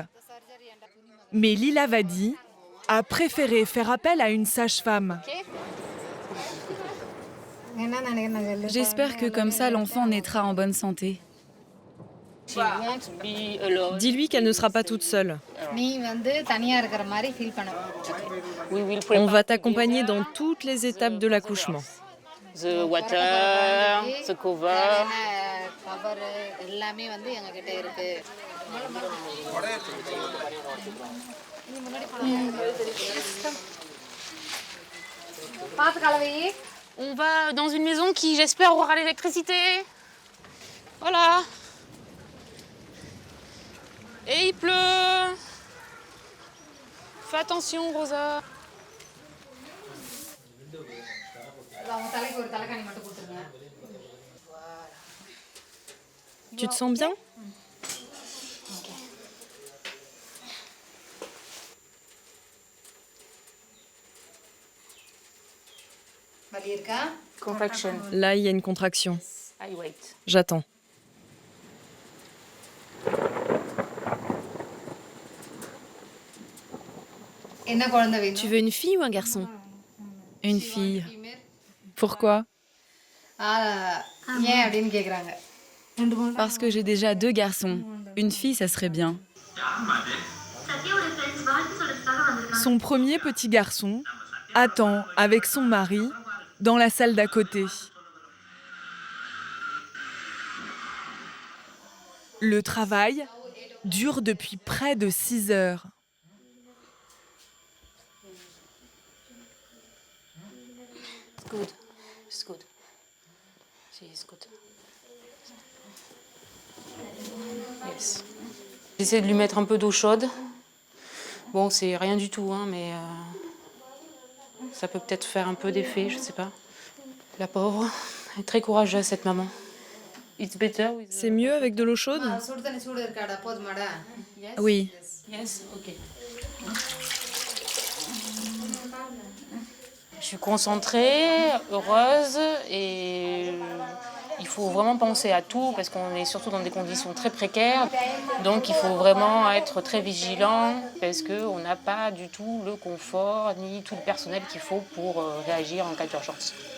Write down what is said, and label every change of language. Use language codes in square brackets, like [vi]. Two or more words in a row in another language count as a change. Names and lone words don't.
[fr] Mais Lila Vadi a préféré faire appel à une sage-femme. J'espère que comme ça, l'enfant naîtra en bonne santé. Dis-lui qu'elle ne sera pas toute seule. [ta] நீ வந்து தனியா இருக்கிற மாதிரி ஃபீல் பண்ண. [fr] On va t'accompagner dans toutes les étapes de l'accouchement. [en] The water, the cover. [ta] கவர் எல்லாமே வந்து எங்க கிட்ட இருக்கு. பாத்து கலவை. [fr] On va dans une maison qui, j'espère, aura l'électricité. Voilà. Et il pleut. Fais attention, Rosa. [ta] அவங்க தலைக்கு ஒரு தலைகாணி மட்டும் கொடுத்துருங்க. [fr] Tu te sens bien? [ta] வலி இருக்கா? [fr] Contraction. Là, il y a une contraction. [en] I wait. [fr] J'attends. [ta] என்ன குழந்தை வேணும்? [fr] Tu veux une fille ou un garçon? Une fille. Pourquoi? [ta] ஏன் அப்படின்னு கேக்குறாங்க. [fr] Parce que j'ai déjà 2 garçons. Une fille, ça serait bien. Son premier petit garçon attend avec son mari dans la salle d'à côté. Le travail dure depuis près de 6 heures. [en] It's good. It's good. It's good. Yes. [fr] J'essaie de lui mettre un peu d'eau chaude. Bon, c'est rien du tout, hein, mais ça peut peut-être faire un peu d'effet, je sais pas. La pauvre, elle est très courageuse, cette maman. [en] It's better with... [fr] C'est mieux avec de l'eau chaude? [ta] சுடு தண்ணி சூடு இருக்காடா போதுமாடா? [fr] Oui. [en] Yes, ok. [fr] Je suis concentrée, heureuse et il faut vraiment penser à tout parce qu'on est surtout dans des conditions très précaires. Donc il faut vraiment être très vigilant parce qu'on n'a pas du tout le confort ni tout le personnel qu'il faut pour réagir en cas d'urgence.